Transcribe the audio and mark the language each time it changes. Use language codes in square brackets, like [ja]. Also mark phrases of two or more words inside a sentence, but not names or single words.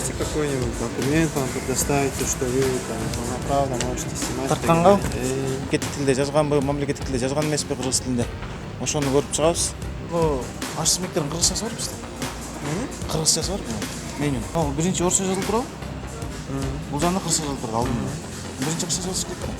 [ru] какой-нибудь документ вам предоставить, что вы там полноправно можете снимать. [ky] Тартканга мемлекеттик тилде жазганбы, мамлекеттик тилде жазган эмеспи, кыргыз тилинде. Ошону көрүп чыгабыз. Бул ачтык мектердин кыргызчасы бар бизде. Кыргызчасы бар меню. Ал биринчи орусча жазылып турабы? Бул жагында кыргызча жазылып турат алдында. Биринчи кыргызча жазылыш керек да.